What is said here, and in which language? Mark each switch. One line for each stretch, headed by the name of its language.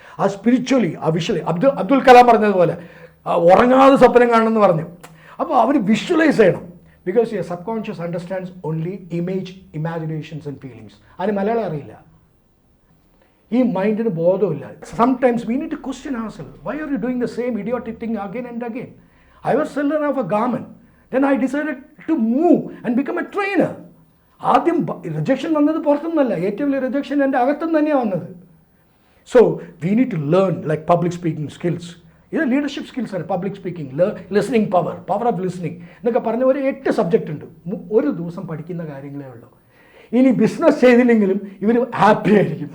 Malayalam: ആ സ്പിരിച്വലി ആ വിഷ്വലി അബ്ദുൽ കലാം പറഞ്ഞതുപോലെ ഉറങ്ങാതെ സ്വപ്നം കാണണമെന്ന് പറഞ്ഞു. അപ്പോൾ അവർ വിഷ്വലൈസ് ചെയ്യണം.
English: Because your subconscious understands only imaginations and feelings.
Malayalam: അതിന് മലയാളം അറിയില്ല, ഈ മൈൻഡിന് ബോധമില്ല.
English: Sometimes we need to question ourselves. Why are you doing the same idiotic thing again and again? I was seller of a garment. Then I decided to move and become a trainer.
Malayalam: ആദ്യം rejection വന്നത് പുറത്തുനിന്നല്ല, ഏറ്റവും വലിയ rejection എൻ്റെ അകത്തുനിന്ന് തന്നെയാണ് വന്നത്.
English: So we need to learn like public speaking skills.
Malayalam: ഇത് leadership skills ആണ്. Public speaking, listening power of listening എന്നൊക്കെ പറഞ്ഞ ഒരു 8 സബ്ജക്റ്റ് ഉണ്ട്. ഒരു ദിവസം പഠിക്കുന്ന കാര്യങ്ങളേ ഉള്ളൂ. ഇനി ബിസിനസ് ചെയ്തില്ലെങ്കിലും ഇവർ ഹാപ്പി ആയിരിക്കും.